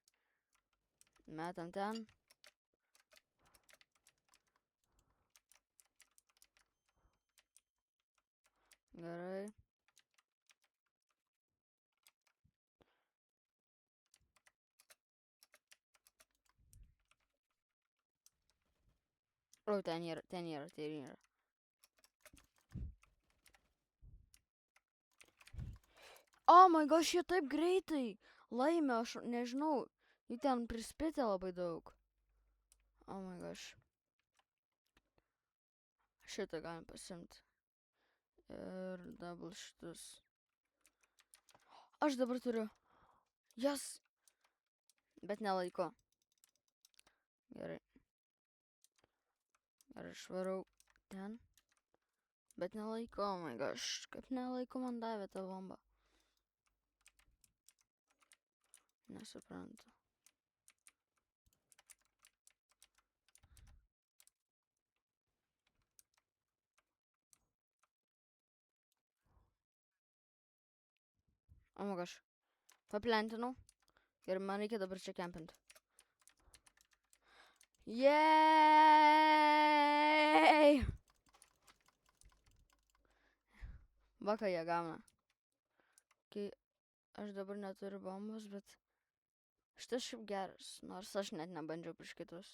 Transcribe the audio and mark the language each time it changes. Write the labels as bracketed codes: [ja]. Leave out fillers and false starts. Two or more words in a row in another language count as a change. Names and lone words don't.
[lt] Metam ten. Gerai. O, ten yra. [en] Oh my gosh, [lt] jie taip greitai laimė, aš nežinau. Jų ten prispėtė labai daug. [en] Oh my gosh. [lt] Šitą galim pasimti. Ir double šitus. Aš dabar turiu. Jas. Bet nelaiko. Gerai. Ir aš varau ten. Bet nelaiko, [en] oh my gosh. [lt] Kaip nelaiko man davė tą bombą. Nesuprantu. [en] Oh my gosh. [lt] Paplentinau. Ir man reikia dabar čia kempinti. Yeeeey! Va, ką jie gauna. Kai aš dabar neturiu bombos, bet šitas šiaip geras, nors aš net nebandžiau prieš kitus.